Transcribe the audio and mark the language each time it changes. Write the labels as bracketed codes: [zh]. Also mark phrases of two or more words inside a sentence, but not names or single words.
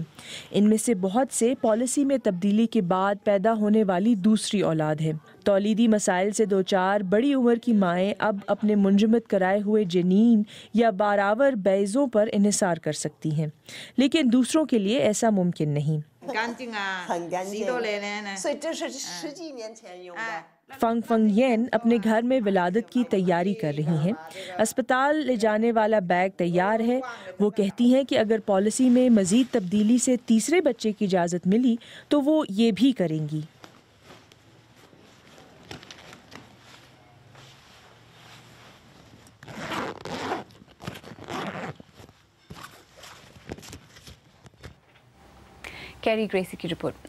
[ur] ان میں سے بہت سے پالیسی میں تبدیلی کے بعد پیدا ہونے والی دوسری اولاد ہے۔ تولیدی مسائل سے دوچار بڑی عمر کی مائیں اب اپنے منجمد کرائے ہوئے جنین یا باراور بیضوں پر انحصار کر سکتی ہیں، لیکن دوسروں کے لیے ایسا ممکن نہیں۔ فنگ فنگ ین اپنے گھر میں ولادت کی تیاری کر رہی ہیں۔ اسپتال لے جانے والا بیگ تیار ہے۔ وہ کہتی ہیں کہ اگر پالیسی میں مزید تبدیلی سے تیسرے بچے کی اجازت ملی تو وہ یہ بھی کریں گی۔ کیری گریسی کی رپورٹ۔